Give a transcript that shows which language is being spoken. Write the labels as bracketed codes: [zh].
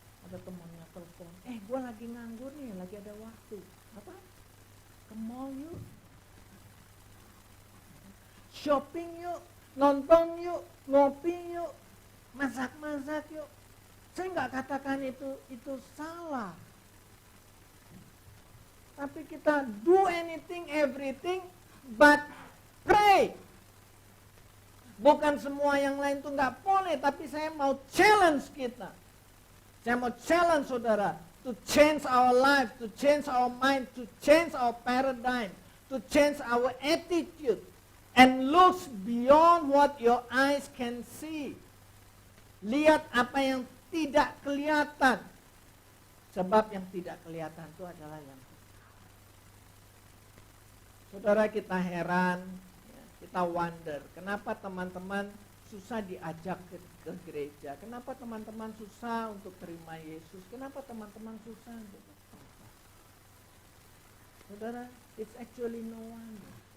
[id] Ada temannya telepon, gue lagi nganggur nih, lagi ada waktu. Apa? Ke mall yuk. Shopping yuk, nonton yuk, ngopi yuk, masak-masak yuk. Saya nggak katakan itu salah. Tapi kita [en] do anything, everything, but pray. [id] Bukan semua yang lain itu nggak boleh, tapi saya mau challenge kita. Saya mau challenge saudara [en] to change our life, to change our mind, to change our paradigm, to change our attitude, and look beyond what your eyes can see. [id] Lihat apa yang tidak kelihatan. Sebab yang tidak kelihatan itu adalah yang saudara, kita heran, kita wonder, kenapa teman-teman susah diajak ke gereja? Kenapa teman-teman susah untuk terima Yesus? Kenapa teman-teman susah untuk bertobat? [en] Saudara, it's actually no wonder.